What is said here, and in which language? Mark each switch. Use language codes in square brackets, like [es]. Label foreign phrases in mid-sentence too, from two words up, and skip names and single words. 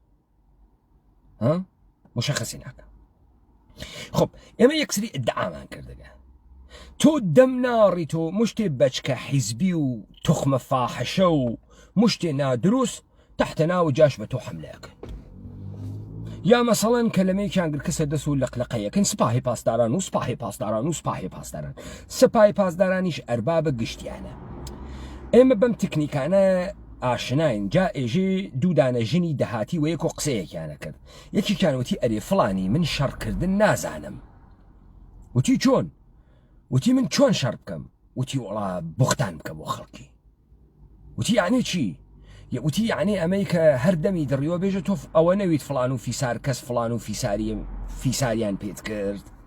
[sdh] مشخصی ناکە خب ئێمە یەکسری ئدعامان کردەگە تۆ دەم ناڕی تۆ مشتێ بەچکە حیزبی و تخمە فاحشە و مشتێ نادروست تحتە ناو جاش بە تۆ حملەکەن یا مەسەڵەن کەلەمەیەکیان گرکەسە دەست و لەقلەقەیەکەن سپاهی پاسداران و سپاهی پاسداران و سپاهی پاسداران سپاهی پاسدارانیش ئەربابە گشتیانە ئێمە بەم تکنیکانە ئاشناین جا ئێژێ دوودانە ژنی دەهاتی و یەک و قسەیەکیانە کرد یەکیکیان وتی ئەرێ فڵانی من شەڕکردن نازانم وتی چۆن وتی من چۆن شەڕ بکەم وتی وڵا بوختان بکە بۆ خەڵکی وتی یعنی چی وتی یعنی ئەمەی کە هەردەمی دڕیەوە بێژە تۆ ئەوە نەویت فڵان و فیسار کەس فڵان و فیساریان پێت کرد